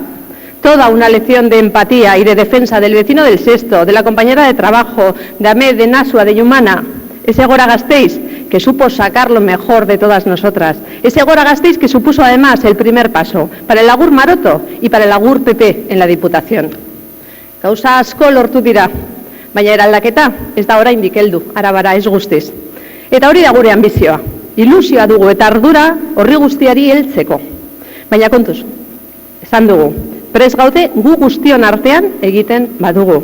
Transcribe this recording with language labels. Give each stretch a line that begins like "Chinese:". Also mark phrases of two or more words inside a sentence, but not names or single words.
Spanish: Toda una lección de empatía y de defensa del vecino del Sesto, de la compañera de trabajo, de Ahmed, de Nasua, de Yumana. Ese Gora Gasteiz que supo sacar lo mejor de todas nosotras. Ese Gora Gasteiz que supuso además el primer paso para el Agur Maroto y para el Agur PP en la Diputación.
Basque: Gauza asko lortu dira, baina eraldaketa ez da oraindik heldu, Arabara ez guztiz. Eta hori da gure ambizioa. Ilusioa dugu eta ardura horri guztiari heltzeko. Baina kontuz, esan dugu, prest gaude gu guztion artean egiten badugu.